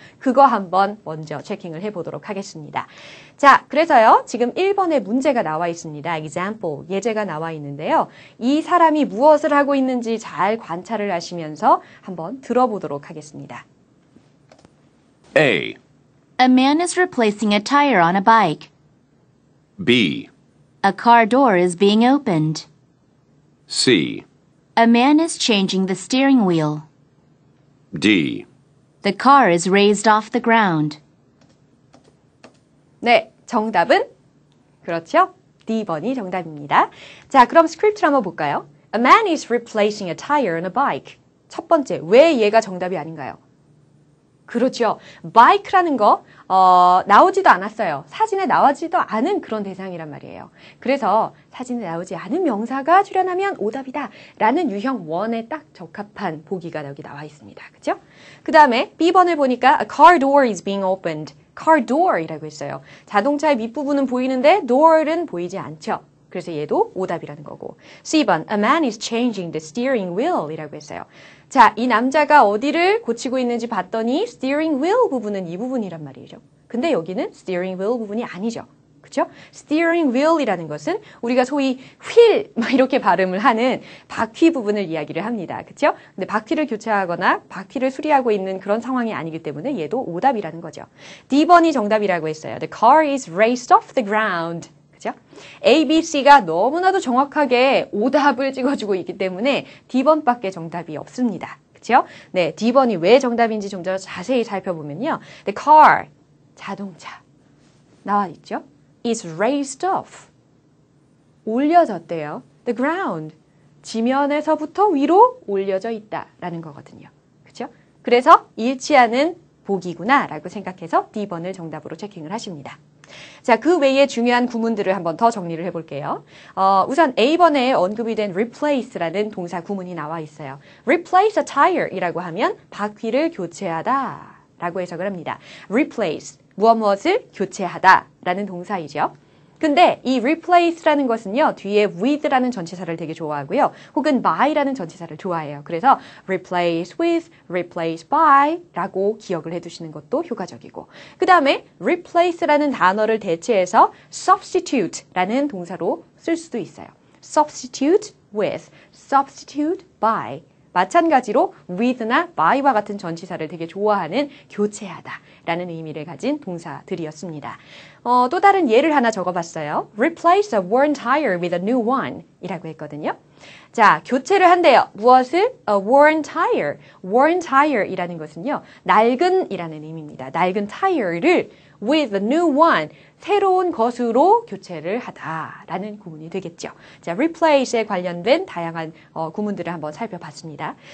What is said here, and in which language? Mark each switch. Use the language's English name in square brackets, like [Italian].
[Korean] 그거 한번 먼저 체킹을 해보도록 하겠습니다. 자, 그래서요, 지금 1번에 문제가 나와 있습니다. example, 예제가 나와 있는데요. 이 사람이 무엇을 하고 있는지 잘 관찰을 하시면서 한번 들어보도록 하겠습니다. [English] A. A man is replacing a tire on a bike. B. A car door is being opened. C. A man is changing the steering wheel. D. The car is raised off the ground. [Korean] 네, 정답은 그렇죠. D번이 정답입니다. 자, 그럼 스크립트를 한번 볼까요? [English] A man is replacing a tire on a bike. [Korean] 첫 번째, 왜 얘가 정답이 아닌가요? 그렇죠. bike라는 거 나오지도 않았어요. 사진에 나오지도 않은 그런 대상이란 말이에요. 그래서 사진에 나오지 않은 명사가 출연하면 오답이다 라는 유형 1에 딱 적합한 보기가 여기 나와 있습니다. 그죠? 그 다음에 B번을 보니까 [English] A car door is being opened. [Korean] car door이라고 했어요. 자동차의 밑부분은 보이는데 door은 보이지 않죠. 그래서 얘도 오답이라는 거고. [English] C번, a man is changing the steering wheel [Korean] 이라고 했어요. 자, 이 남자가 어디를 고치고 있는지 봤더니 steering wheel 부분은 이 부분이란 말이죠. 근데 여기는 steering wheel 부분이 아니죠. 그렇죠? steering wheel이라는 것은 우리가 소위 휠 막 이렇게 발음을 하는 바퀴 부분을 이야기를 합니다. 그렇죠? 근데 바퀴를 교체하거나 바퀴를 수리하고 있는 그런 상황이 아니기 때문에 얘도 오답이라는 거죠. D번이 정답이라고 했어요. [English] The car is raised off the ground. [Korean] 그죠? A, B, C가 너무나도 정확하게 오답을 찍어주고 있기 때문에 D번밖에 정답이 없습니다. 그죠? 네, D번이 왜 정답인지 좀 더 자세히 살펴보면요. [English] The car, [Korean] 자동차, 나와 있죠? [English] is raised off, [Korean] 올려졌대요. [English] The ground, [Korean] 지면에서부터 위로 올려져 있다라는 거거든요. 그죠? 그래서 일치하는 보기구나 라고 생각해서 D번을 정답으로 체킹을 하십니다. 자, 그 외에 중요한 구문들을 한번 더 정리를 해볼게요. 우선 A번에 언급이 된 replace라는 동사 구문이 나와 있어요. [English] replace a tire [Korean] 이라고 하면 바퀴를 교체하다 라고 해석을 합니다. replace, 무엇을 교체하다 라는 동사이죠. 근데 이 replace라는 것은요, 뒤에 with라는 전치사를 되게 좋아하고요. 혹은 by라는 전치사를 좋아해요. 그래서 replace with, replace by 라고 기억을 해두시는 것도 효과적이고. 그 다음에 replace라는 단어를 대체해서 substitute라는 동사로 쓸 수도 있어요. [English] substitute with, substitute by. [Korean] 마찬가지로 with나 by와 같은 전치사를 되게 좋아하는 교체하다 라는 의미를 가진 동사들이었습니다. 또 다른 예를 하나 적어봤어요. [English] Replace a worn tire with a new one [Korean] 이라고 했거든요. 자, 교체를 한대요. 무엇을? [English] A worn tire. [Korean] worn tire 이라는 것은요, 낡은 이라는 의미입니다. 낡은 타이어를 [English] with a new one, [Korean] 새로운 것으로 교체를 하다라는 구문이 되겠죠. 자, replace에 관련된 다양한 구문들을 한번 살펴봤습니다.